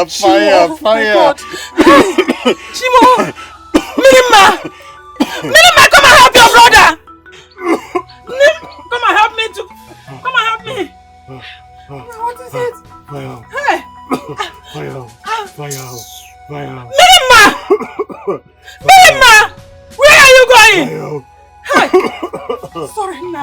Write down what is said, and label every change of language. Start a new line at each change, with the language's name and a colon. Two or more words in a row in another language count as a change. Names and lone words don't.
English: Fire, fire. Shimo! Mirima! Mirima, come and help your brother! Come and help me too. Come and help me. What is it? Fire. Hey! Fire. Mirima! Mirima! Where are you going? Hey! Sorry, now.